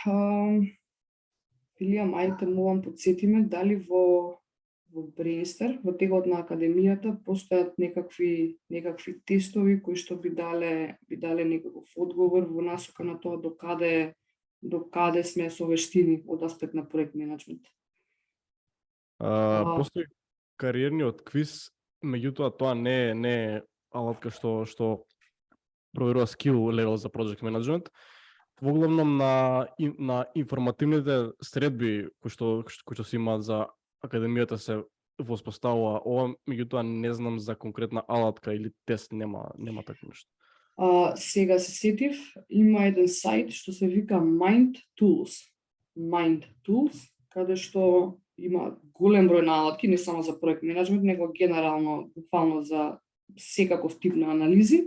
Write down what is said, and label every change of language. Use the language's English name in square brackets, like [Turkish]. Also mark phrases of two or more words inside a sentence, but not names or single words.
[Macedonian] Илија, мајте мовам подсетиме дали во Brainster, во тегот на академијата постојат некакви тестови кои што би дале некаков одговор во насока на тоа докаде сме со вештини од аспект на проект менаџмент. Постои кариерниот квиз, меѓутоа тоа не е алатка што проверува [English] skill level [Macedonian] за [English] project management. [Macedonian] Воглавном на информативните средби кои што се имаат за академијата се воспоставува ова, меѓутоа не знам за конкретна алатка или тест, нема такво нешто. Сега се сетив, има еден сајт што се вика Mind Tools, каде што има голем број на алатки, не само за проект менаџмент, него генерално, буквално за секаков тип на анализи.